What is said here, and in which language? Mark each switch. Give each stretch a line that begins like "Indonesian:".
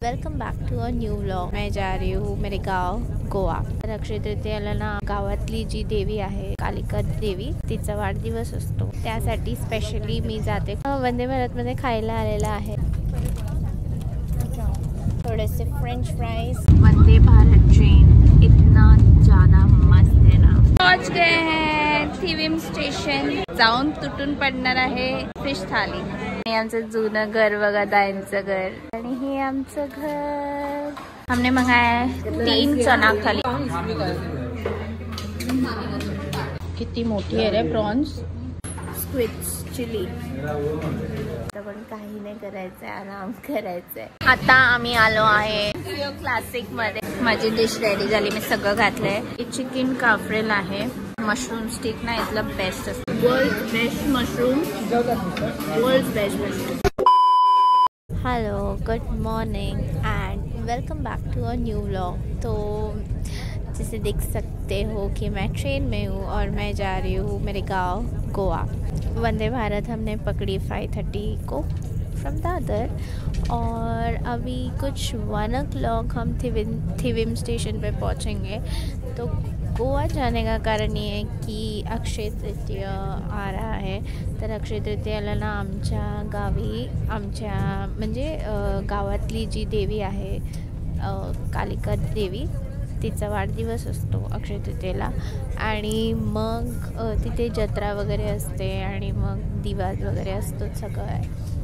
English: Welcome back to a new vlog.
Hindi: मैं जा रही हूँ मेरे गाव गोवा।
Marathi: तर अक्षय तृतीयेला ना गावातली जी देवी आहे कालिका देवी तिचा वाढदिवस असतो, त्यासाठी स्पेशली मी जाते। वंदे भारत मध्ये खायला आलेला आहे
Hindi: थोड़े से
Marathi: French fries.
Hindi: Vande Bharat train इतना ज्यादा मस्त है ना। पहुंच गए हैं थिविम स्टेशन।
Marathi: जाऊन तुटून पडणार आहे फिश थाली। आणि आमचं जुनं घर बघा, दाईंचं घर, आणि हे आमचं घर।
Hindi: हमने मंगाया है 3 चना थाली।
Marathi: किती मोठी आहे रे प्रॉन्स। Squids chilli. पण काही नाही करायचंय, आराम करायचंय। आता आम्ही आलो आहे क्लासिक मध्ये। माझी डिश रेडी झाली, मी सगळं घातलंय। चिकन काफ्रेल आहे, मशरूम स्टिक ना इथलं बेस्ट असतं।
English: World best mushroom, world best mushroom. Hello, good morning and welcome back to a new vlog.
Hindi: तो जैसे देख सकते हो कि मैं ट्रेन में हूँ और मैं जा रही हूँ मेरे गांव गोवा। वंदे भारत हमने पकड़ी 5:30 को फ्रॉम दादर, और अभी कुछ 1 o'clock हम थिविम स्टेशन पे पहुँचेंगे। तो गोवा जाने का कारण ये है कि अक्षय तृतीय आ रहा है।
Marathi: तर अक्षय तृतीयेला ना आमच्या गावी, आमच्या म्हणजे गावातली जी देवी आहे कालिका देवी तिचा वाढदिवस असतो अक्षय तृतीयेला। आणि मग तिथे जत्रा वगैरे असते आणि मग दिवाज वगैरे असतो सगळं।